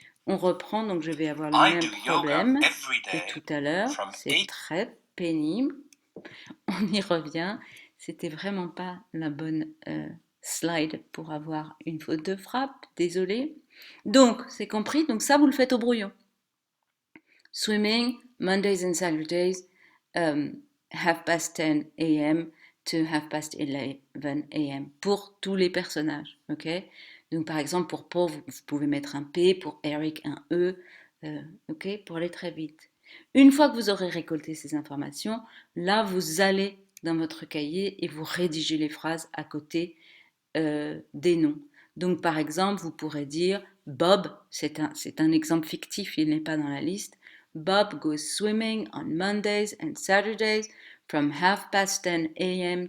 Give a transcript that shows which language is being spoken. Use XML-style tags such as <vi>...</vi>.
<fr>On reprend, donc je vais avoir le même problème que tout à l'heure. C'est très pénible. On y revient. C'était vraiment pas la bonne slide pour avoir une faute de frappe. Désolé. Donc, c'est compris. Donc ça, vous le faites au brouillon.</fr> <en>Swimming, Mondays and Saturdays, 10:30 a.m. to 11:30 a.m.</en> <fr>pour tous les personnages, ok? Donc par exemple pour Paul, vous pouvez mettre un P, pour Eric un E, ok? Pour aller très vite. Une fois que vous aurez récolté ces informations, là vous allez dans votre cahier et vous rédigez les phrases à côté des noms. Donc par exemple, vous pourrez dire Bob, c'est un exemple fictif, il n'est pas dans la liste.</fr> <en>Bob goes swimming on Mondays and Saturdays from 10:30 a.m.</en>